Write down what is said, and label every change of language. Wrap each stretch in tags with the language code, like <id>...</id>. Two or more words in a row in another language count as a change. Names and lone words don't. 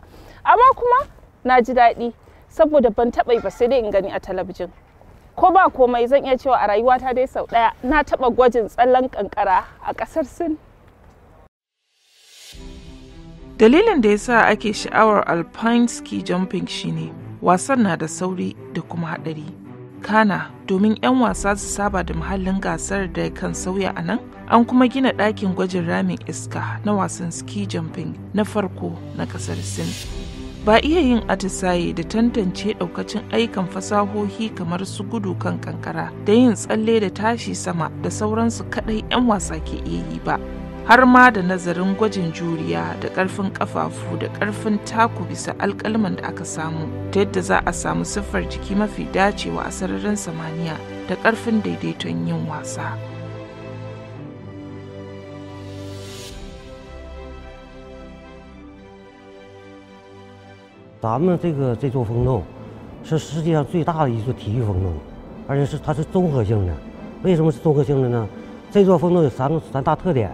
<ha>Amma kuma na ji daɗi saboda ban taɓa yi ba sai dai in gani a talabijin. Ko ba komai zan iya cewa a rayuwata dai sau ɗaya na taɓa gwajin tsallen kankara a ƙasar Sin. Dalilin da yasa ake sha'awar</ha> <en>alpine ski jumping</en> <ha>shine wasan na da sauri da kuma haɗari. Kana domin 'yan wasa su saba da muhallin gasar da kan sauya a nan, an kuma gina ɗakin gwajin ramin iska na wasan</ha> <en>ski jumping</en> <ha>na farko na ƙasar Sin. Ba iya yin atisaye da tantance ɗaukacin ayyukan fasahohi kamar su gudu kan kankara da yin tsalle da tashi sama da sauransu kaɗai 'yan wasa ke iya yi ba. Har ma da nazarin gwajin juriya da ƙarfin ƙafafu da ƙarfin taku bisa alƙalman da aka samu ta yadda za a samu siffar jiki mafi dacewa a sararin samaniya da ƙarfin daidaiton yin wasa.</ha> <zh>咱们这座风洞是世界上最大的一座体育风洞，而且它是综合性的。为什么是综合性的呢？这座风洞有三大特点。</zh>